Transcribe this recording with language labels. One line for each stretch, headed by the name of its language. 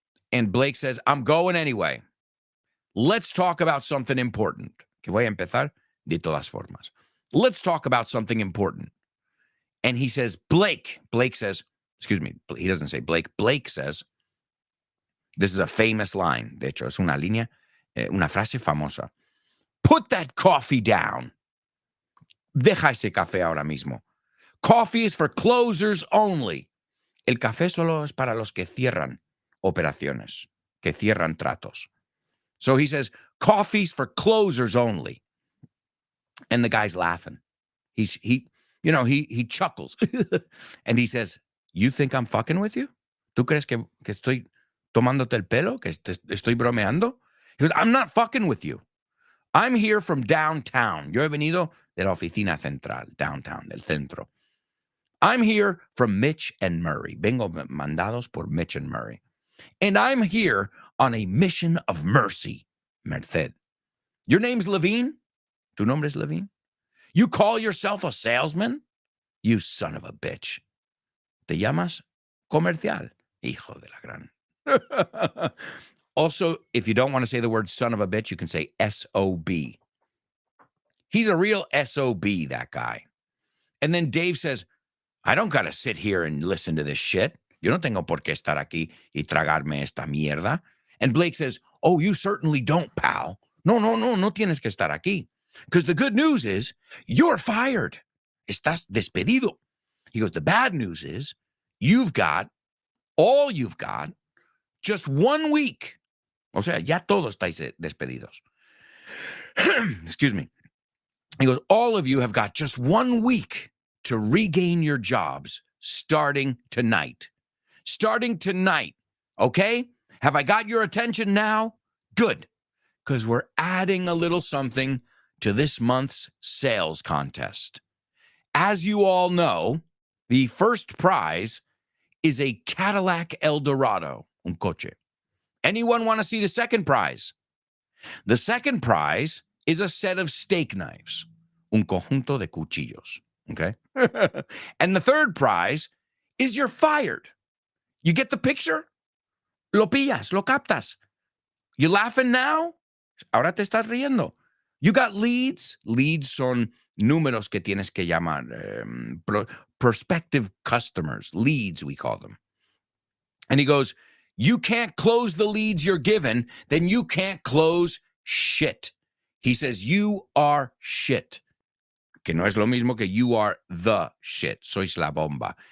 English: And Blake says, I'm going anyway. Let's talk about something important.
Spanish: Que voy a empezar de todas formas.
English: Let's talk about something important. And he says, Blake says, excuse me, he doesn't say Blake. Blake says, this is a famous line.
Spanish: De hecho, es una línea, una frase famosa.
English: Put that coffee down.
Spanish: Deja ese café ahora mismo.
English: Coffee is for closers only.
Spanish: El café solo es para los que cierran operaciones, que cierran tratos.
English: So he says, coffee's for closers only. And the guy's laughing. He chuckles. And he says, you think I'm fucking with you?
Spanish: ¿Tú crees que estoy tomándote el pelo? ¿Que estoy bromeando?
English: He goes, I'm not fucking with you. I'm here from downtown.
Spanish: Yo he venido de la oficina central,
English: downtown,
Spanish: del centro.
English: I'm here from Mitch and Murray.
Spanish: Vengo mandados por Mitch and Murray.
English: And I'm here on a mission of mercy, Merced. Your name's Levine?
Spanish: Tu nombre es Levine?
English: You call yourself a salesman? You son of a bitch.
Spanish: Te llamas comercial. Hijo de la gran.
English: Also, if you don't want to say the word son of a bitch, you can say S-O-B. He's a real SOB, that guy. And then Dave says, I don't got to sit here and listen to this shit.
Spanish: Yo no tengo por qué estar aquí y tragarme esta mierda.
English: And Blake says, oh, you certainly don't, pal.
Spanish: No tienes que estar aquí.
English: Because the good news is you're fired.
Spanish: Estás despedido.
English: He goes, the bad news is all you've got, just 1 week.
Spanish: O sea, ya todos estáis despedidos.
English: Excuse me. He goes, all of you have got just 1 week to regain your jobs starting tonight. Starting tonight, okay? Have I got your attention now? Good, because we're adding a little something to this month's sales contest. As you all know, the first prize is a Cadillac Eldorado,
Spanish: un coche.
English: Anyone want to see the second prize? The second prize is a set of steak knives,
Spanish: un conjunto de cuchillos,
English: okay? And the third prize is you're fired. You get the picture?
Spanish: Lo pillas, lo captas.
English: You laughing now?
Spanish: Ahora te estás riendo.
English: You got leads.
Spanish: Leads son números que tienes que llamar.
English: Prospective customers. Leads, we call them. And he goes, you can't close the leads you're given, then you can't close shit. He says, you are shit.
Spanish: Que no es lo mismo que
English: you are the shit.
Spanish: Sois la bomba.